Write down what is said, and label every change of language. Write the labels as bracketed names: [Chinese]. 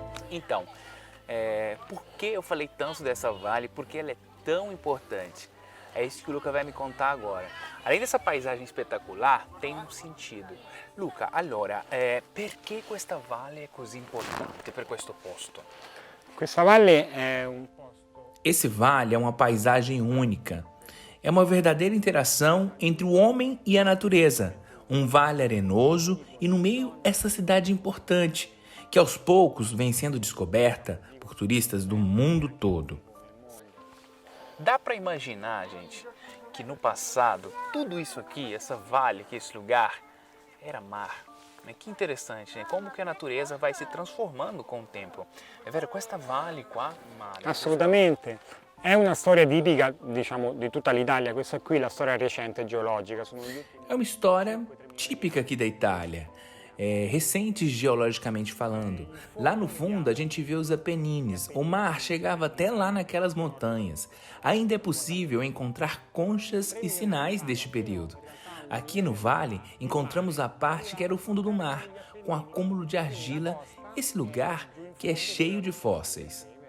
[Portuguese] Então, por que eu falei tanto dessa vale? Porque ela é tão importante. É isso que o Luca vai me contar agora. Além dessa paisagem espetacular, tem um sentido. [Italian] Luca, allora, perché questa valle è così importante per questo posto? Questa valle è un posto... [Portuguese] Esse vale é uma paisagem única. É uma verdadeira interação entre o homem e a natureza. Um vale arenoso e no meio essa cidade importante, que aos poucos vem sendo descoberta por turistas do mundo todo. Dá para imaginar, gente, que no passado, tudo isso aqui, essa vale aqui, esse lugar, era mar. Que interessante, né? Como que a natureza vai se transformando com o tempo. [Italian] È vero, questa valle qua, mare. Assolutamente. È una storia tipica, diciamo, di tutta l'Italia. Questa qui è la storia recente geologica. [Portuguese] É uma história típica aqui da Itália, recente geologicamente falando. Lá no fundo a gente vê os Apenines, o mar chegava até lá naquelas montanhas. Ainda é possível encontrar conchas e sinais deste período. Aqui no vale encontramos a parte que era o fundo do mar, com acúmulo de argila, esse lugar que é cheio de fósseis.